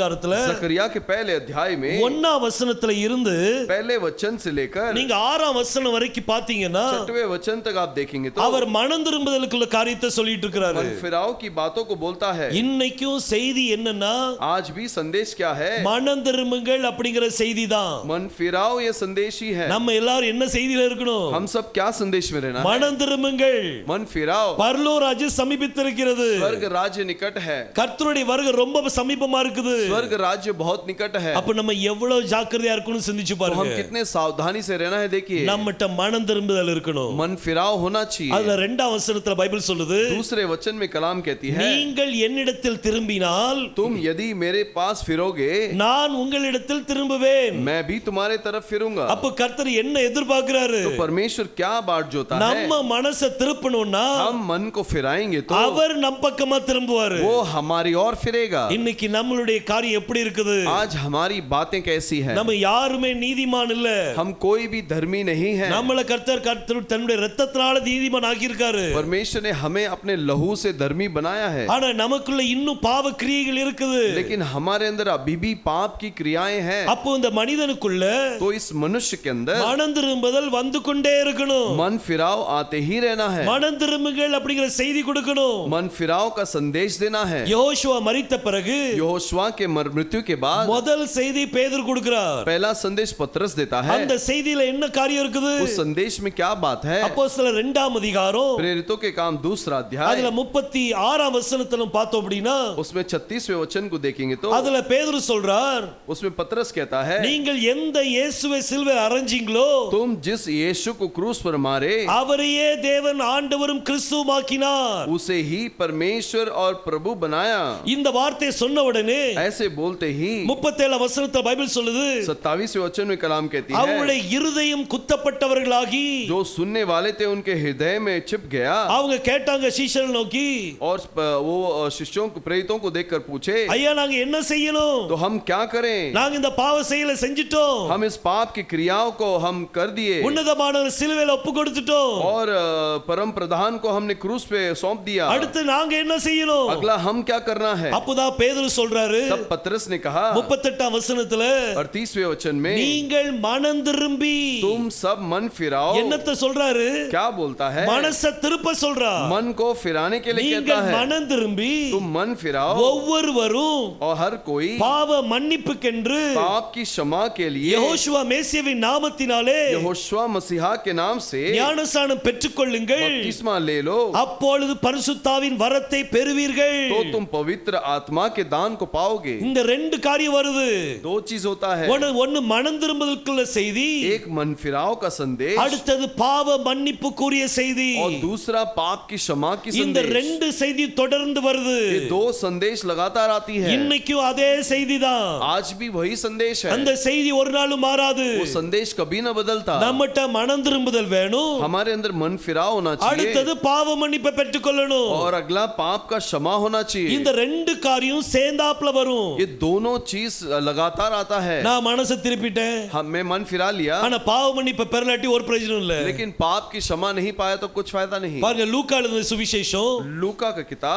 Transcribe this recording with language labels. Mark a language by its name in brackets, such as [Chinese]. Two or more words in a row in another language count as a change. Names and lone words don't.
[Hindi] जकरिया के पहले अध्याय में [Tamil] ஒன்னாம் வசனத்துல இருந்து [Hindi] पहले वचन से लेकर [Tamil] நீங்க 6ஆம் வசனம் வரைக்கும் பாத்தீங்கன்னா [Hindi] 6वें वचन तक आप देखेंगे तो [Tamil] அவர் மனம் திரும்புதலுக்குள்ள காரியத்தை சொல்லிட்டு இருக்கிறாரு. [Hindi] मन फिराव की बातों को बोलता है. [Tamil] இன்னைக்கும் செய்தி என்னன்னா [Hindi] आज भी संदेश क्या है? [Tamil] மனம் திரும்புங்கள் அப்படிங்கிற செய்தி தான். [Hindi] मन फिराव ये संदेश ही है. [Tamil] நம்ம எல்லாரும் என்ன செய்தியில இருக்கணும்? [Hindi] हम सब क्या संदेश में रहना है? [Tamil] மனம் திரும்புங்கள், [Hindi] मन फिराव, [Tamil] பரலோக ராஜ்யம் சமீபித்திருக்கிறது, [Hindi] स्वर्ग राज्य निकट है, [Tamil] கர்த்தருடைய வருகை ரொம்ப சமீபமா இருக்குது. [Hindi] स्वर्ग राज्य बहुत निकट है. [Tamil] அப்ப நம்ம எவ்வளவு ஜாக்கிரதையா இருக்கணும் சிந்திச்சு [Hindi] तो [Tamil] பாருங்க. [Hindi] हम कितने सावधानी से रहना है देखिए. [Tamil] நம்மட்ட மனம் திரும்புதல் இருக்கணும். [Hindi] मन फिराव होना चाहिए. [Tamil] அதுல 2ஆம் வசனத்துல பைபிள் சொல்லுது, [Hindi] दूसरे वचन में कलाम कहती है, [Tamil] நீங்கள் என்னிடத்தில் திரும்பினால் [Hindi] तुम यदि मेरे पास फिरोगे [Tamil] நான் உங்களிடத்தில் திரும்புவேன். [Hindi] मैं भी तुम्हारे तरफ फिरूंगा. [Tamil] அப்ப கர்த்தர் என்ன எதிர்பார்க்கிறாரு? [Hindi] तो परमेश्वर क्या बाट जोता है? [Tamil] நம்ம மனசை திருப்பணும்னா [Hindi] हम मन को फिराएंगे तो [Tamil] அவர் நம் பக்கமா திரும்புவாரு. [Hindi] वो हमारी ओर फिरेगा. [Tamil] இன்னைக்கு நம்மளுடைய காரியம் எப்படி இருக்குது? [Hindi] आज हमारी बातें कैसी है? [Tamil] நம்ம யாருமே நீதிமான் இல்ல. [Hindi] हम कोई भी धर्मी नहीं है. [Tamil] நம்மள கர்த்தர் தன்னுடைய இரத்தத்தினால நீதிமான் ஆக்கியிருக்காரு. [Hindi] परमेश्वर ने हमें अपने लहू से धर्मी बनाया है. [Tamil] ஆனா நமக்குள்ள இன்னும் பாவ கிரியைகள் இருக்குது. [Hindi] लेकिन हमारे अंदर अभी भी पाप की क्रियाएं हैं. [Tamil] அப்போ இந்த மனிதனுக்குள்ள [Hindi] तो इस मनुष्य के अंदर [Tamil] மனம் திரும்புதல் வந்து கொண்டே இருக்கணும். [Hindi] मन फिराव आते ही रहना है. [Tamil] மனம் திரும்புங்கள் அப்படிங்கிற செய்தி கொடுக்கணும். [Hindi] मन फिराव का संदेश देना है. [Tamil] யோசுவா மரித்த பிறகு [Hindi] यहोशुआ के मृत्यु के बाद [Tamil] முதல் செய்தி பேதுரு கொடுக்கிறார். [Hindi] पहला संदेश पतरस देता है. [Tamil] அந்த செய்தியில என்ன காரியம் இருக்குது? [Hindi] उस संदेश में क्या बात है? [Tamil] அப்போஸ்தலர் 2ஆம் அதிகாரம் [Hindi] प्रेरितों के काम दूसरा अध्याय, [Tamil] அதுல 36ஆம் வசனத்துல பார்த்தோம் அப்படினா [Hindi] उसमें 36वें वचन को देखेंगे तो [Tamil] அதுல பேதுரு சொல்றார், [Hindi] उसमें पतरस कहता है, [Tamil] நீங்கள் எந்த இயேசுவை சிலுவையில் அறைஞ்சீங்களோ [Hindi] तुम जिस यीशु को क्रूस पर मारे [Tamil] அவரையே தேவன் ஆண்டவரும் கிறிஸ்துவாக்கினார். [Hindi] उसे ही परमेश्वर और प्रभु बनाया. [Tamil] இந்த வார்த்தையை சொன்ன உடனே [Hindi] ऐसे बोलते ही [Tamil] 37 वசனத்துல பைபிள் சொல்லுது, [Hindi] 27वें वचन में कलाम कहती है, [Tamil] அவங்களுடைய இருதயம் குத்தப்பட்டவர்களாகி [Hindi] जो सुनने वाले थे उनके हृदय में छिप गया. [Tamil] அவங்க கேட்டாங்க சீஷர்கள் நோக்கி, [Hindi] और वो शिष्यों को प्रेरितों को देखकर पूछे, [Tamil] ஐயா நாங்க என்ன செய்யணும்? [Hindi] तो हम क्या करें? [Tamil] நாங்க இந்த பாவ செயலை செஞ்சிட்டோம், [Hindi] हम इस पाप की क्रियाओं को हम कर दिए [Tamil] உன்னதமானவர் சிலுவையில் ஒப்பு கொடுத்துட்டோம், [Hindi] और परम प्रधान को हमने क्रूस पे सौंप दिया. [Tamil] அடுத்து நாங்க என்ன செய்யணும்? [Hindi] अगला हम क्या करना है? [Tamil] அப்போதான் பேதுரு சொல்றாரு, [Hindi] तब पतरस ने कहा [Tamil] 38ஆம் வசனத்துல, [Hindi] 38वें वचन में, [Tamil] நீங்கள் மனம் திரும்பி, [Hindi] तुम सब मन फिराओ. [Tamil] என்னத்த சொல்றாரு? [Hindi] क्या बोलता है? [Tamil] மனசை திருப்ப சொல்றார். [Hindi] मन को फिराने के लिए कहता [Tamil] நீங்கள் [Hindi] है. [Tamil] மனம் திரும்பி [Hindi] तुम मन फिराओ [Tamil] ஒவ்வொருவரும் [Hindi] और हर कोई [Tamil] பாவ மன்னிப்புக்கென்று [Hindi] पाप की क्षमा के लिए [Tamil] யெகோஷுவா மேசியாவின் நாமத்தினாலே [Hindi] यहोशुआ मसीहा के नाम से [Tamil] ஞானஸ்நானம் பெற்றுக்கொள்ளுங்கள், [Hindi] बपतिस्मा ले लो, [Tamil] அப்பொழுது பரிசுத்தாவின் வரத்தை பெறுவீர்கள். [Hindi] तो तुम पवित्र आत्मा के दान को पाओगे. [Tamil] இந்த ரெண்டு காரியம் வருது. [Hindi] दो चीज होता है, [Tamil] ஒன்னு மனம் திரும்புதலுக்குள்ள செய்தி, [Hindi] एक मन फिराव का संदेश [Tamil] அடுத்தது பாவ மன்னிப்புக்குரிய செய்தி. [Hindi] और दूसरा पाप की क्षमा की [Tamil] இந்த [Hindi] संदेश. [Tamil] ரெண்டு செய்தி தொடர்ந்து வருது. [Hindi] ये दो संदेश लगातार आती है. [Tamil] இன்னைக்கும் அதே செய்தி தான். [Hindi] आज भी वही संदेश है. [Tamil] அந்த செய்தி ஒரு நாளும் மாறாது. [Hindi] वो संदेश कभी न बदलता. [Tamil] நம்மட்ட மனம் திரும்புதல் வேணும், [Hindi] हमारे अंदर मन फिराव होना चाहिए [Tamil] அடுத்தது பாவ மன்னிப்பை பெற்றுக்கொள்ளணும். [Hindi] और अगला पाप का क्षमा होना चाहिए. [Tamil] இந்த ரெண்டு காரியம் சேர்ந்தாப்ல வரும். [Hindi] ये दोनों चीज लगातार आता है. [Tamil] நான் மனசை திருப்பிட்டேன், [Hindi] मैं मन फिरा लिया, [Tamil] ஆனா பாவ மன்னிப்பை பெறலாட்டி ஒரு பிரயோஜனம் இல்ல. [Hindi] लेकिन पाप की क्षमा नहीं पाया तो कुछ फायदा नहीं. [Tamil] பாருங்க லூக்கா எழுதின சுவிசேஷம் [Hindi] लूका का किताब